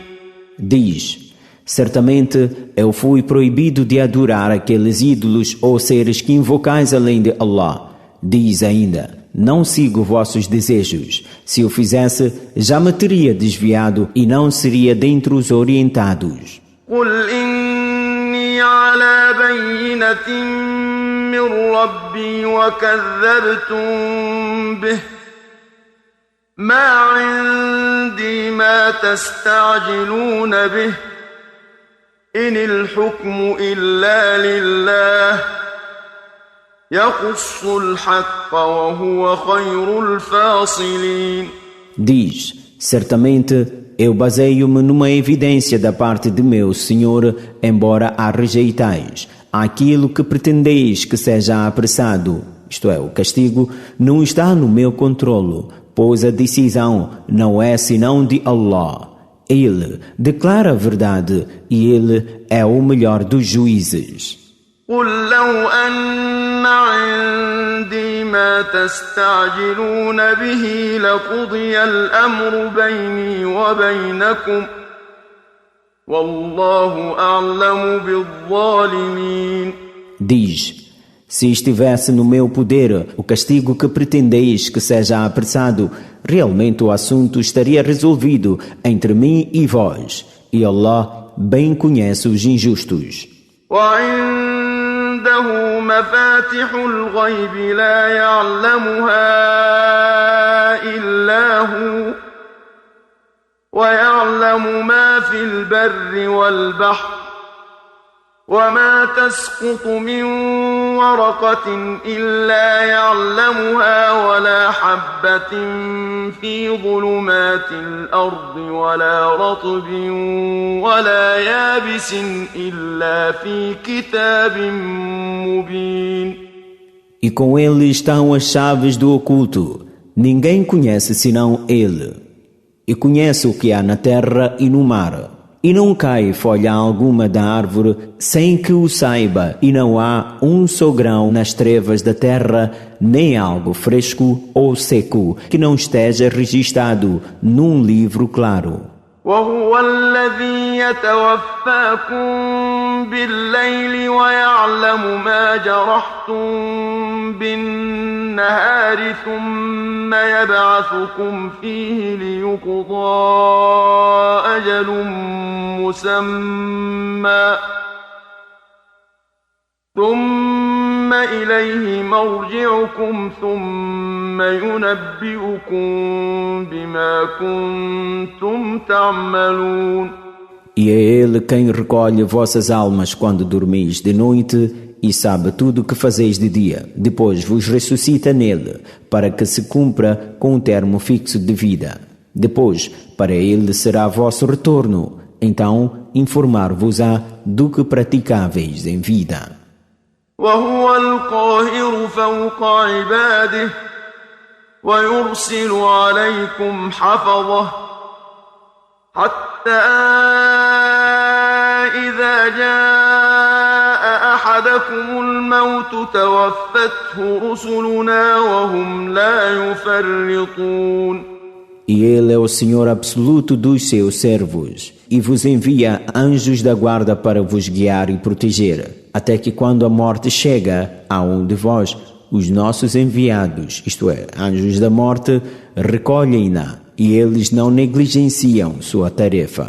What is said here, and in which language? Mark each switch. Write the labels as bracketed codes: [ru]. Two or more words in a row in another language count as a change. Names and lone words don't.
[pt] Diz: certamente eu fui proibido de adorar aqueles ídolos ou seres que invocais além de Allah. Diz ainda: não sigo vossos desejos. Se o fizesse, já me teria desviado e não seria dentre os orientados. [ar] قل إني على بينة من ربي وكذبتم به ما عندي ما تستعجلون به إن الحكم إلا لله يقص الحق وهو خير الفاصلين. [pt] Diz: certamente eu baseio-me numa evidência da parte de meu Senhor, embora a rejeitais. Aquilo que pretendeis que seja apressado, isto é, o castigo, não está no meu controlo, pois a decisão não é senão de Allah. Ele declara a verdade e Ele é o melhor dos juízes. [ar] قل لو أن عندي ما تستعجلون به لقضي الأمر بيني وبينكم والله أعلم بالظالمين. [pt] Diz: se estivesse no meu poder o castigo que pretendeis que seja apressado, realmente o assunto estaria resolvido entre mim e vós, e Allah bem conhece os injustos. [ar] وعنده مفاتح الغيب لا يعلمها إلا هو ويعلم ما في البر والبحر وما تسقط من ورقة إلا يعلمها ولا حبة في ظلمات الأرض ولا رطب ولا يابس إلا في كتاب مبين. [pt] E com ele estão as chaves do oculto. Ninguém conhece senão ele. E conhece o que há na terra e no mar. E não cai folha alguma da árvore sem que o saiba, e não há um só grão nas trevas da terra, nem algo fresco ou seco que não esteja registrado num livro claro. [ar] وهو الذي يتوفاكم بالليل ويعلم ما جرحتم بالنهار ثم يبعثكم فيه ليقضى أجل مسمى ثم إليه مرجعكم ثم ينبئكم بما كنتم تعملون. [pt] E é Ele quem recolhe vossas almas quando dormis de noite e sabe tudo o que fazeis de dia. Depois vos ressuscita nele, para que se cumpra com um termo fixo de vida. Depois, para Ele será vosso retorno. Então, informar-vos-á do que praticáveis em vida. [ar] وهو القاهر فوق عباده ويرسل عليكم حفظه حتى إذا جاء أحدكم الموت توفته رسلنا وهم لا يفرطون. [pt] E Ele é o Senhor absoluto dos seus servos, e vos envia anjos da guarda para vos guiar e proteger, até que quando a morte chega a um de vós, os nossos enviados, isto é, anjos da morte, recolhem-na, e eles não negligenciam sua tarefa.